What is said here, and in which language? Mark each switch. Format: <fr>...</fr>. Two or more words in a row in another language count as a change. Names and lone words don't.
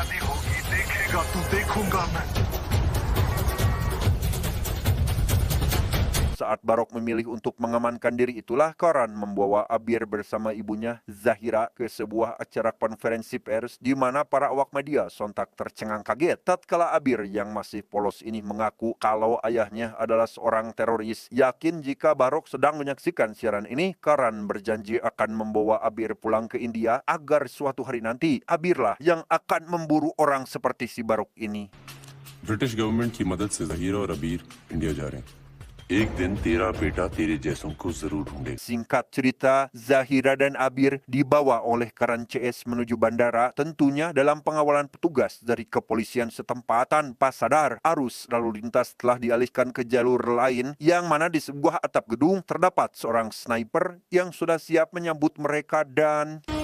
<id>Saat Barok memilih untuk mengamankan diri itulah Karan membawa Abir bersama ibunya Zahira ke sebuah acara konferensi pers di mana para awak media sontak tercengang kaget tatkala Abir yang masih polos ini mengaku kalau ayahnya adalah seorang teroris. Yakin jika Barok sedang menyaksikan siaran ini, Karan berjanji akan membawa Abir pulang ke India agar suatu hari nanti Abirlah yang akan memburu orang seperti si Barok ini.</id> <en>British government</en> <hi>की मदद से जहीरा और अबीर इंडिया जा रहे हैं. एक दिन तेरा बेटा तेरे जैसों को जरूर ढूंढेगा.</hi> <id>Singkat cerita, Zahira dan Abir dibawa oleh Karan CS menuju bandara, tentunya dalam pengawalan petugas dari kepolisian setempat. Tanpa sadar, arus lalu lintas telah dialihkan ke jalur lain, yang mana di sebuah atap gedung terdapat seorang sniper yang sudah siap menyambut mereka dan...</id>